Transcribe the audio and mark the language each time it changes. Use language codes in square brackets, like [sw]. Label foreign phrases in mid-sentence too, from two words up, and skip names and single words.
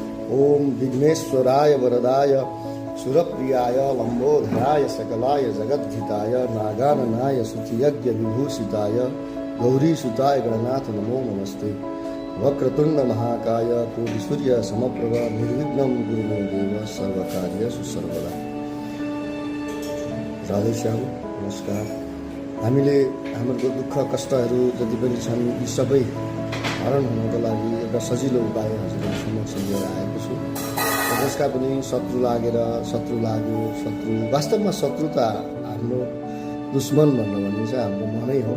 [sa] ओम विघ्नेश्वराय वरदाय सुरप्रियाय लंबोधराय सकलाय जगद्धिताय नागाननाय सुतियज्ञ विभूषिताय गौरीसुताय गणनाथ नमो नमस्ते। वक्रतुंड महाकाय कोटिसूर्य समप्रभ निर्विघ्नं कुरु मे देव सर्वकार्येषु सर्वदा। [ne] राधेश्याम नमस्कार। हामीले हाम्रो दुःख कष्टहरू जति पनि छन् यी सबै हरण हुनको लागि एउटा सजिलो उपाय हजुरहरू समक्ष लिएर आएको छु। जसका पनि शत्रु लागेर शत्रु वास्तवमा शत्रु त हाम्रो दुश्मन भनेर भनिन्छ हाम्रो मनै हो।